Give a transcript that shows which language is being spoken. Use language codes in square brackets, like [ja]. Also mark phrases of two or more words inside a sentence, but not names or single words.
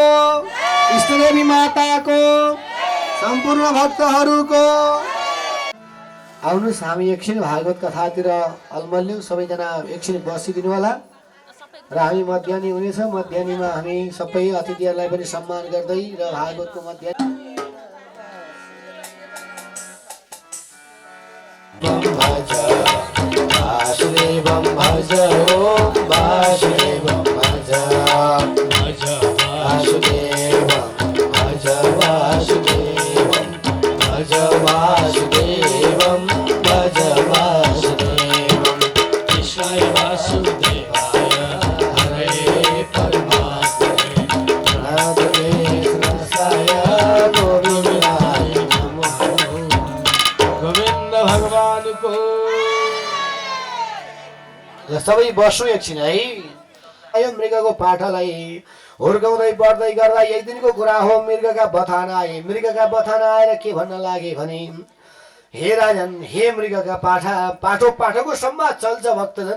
[ne] इष्टदेवी माताको सम्पूर्ण भक्तहरूको आउनुहोस् हामी एकछिन भागवत कथातिर अलमल्यौँ। सबैजना एकछिन बसिदिनु होला र हामी मध्याह्नी हुनेछ। मध्याह्नीमा हामी सबै अतिथिहरूलाई पनि सम्मान गर्दै र भागवतको मध्याह्नी [sa] वासुदेवं भज ओम वासुदेवं भज वासुदेवं भज वासुदेवं भज वासुदेवं भज वासुदेवं कृष्णाय वासुदेवाय हरे परमात्मने प्रणतये कृष्णाय गोविन्दाय नमः। [ne] गोविन्द भगवान को सबै बस्नु एकछिन है। यो मृगको पाठालाई हुर्काउँदै बढ्दै गर्दा एक दिनको कुरा हो। मृगका बथान आए। मृगका बथान आएर के भन्न लागे भने, हे राजन, हे मृगका पाठो पाठोको संवाद चल्छ भक्तजन।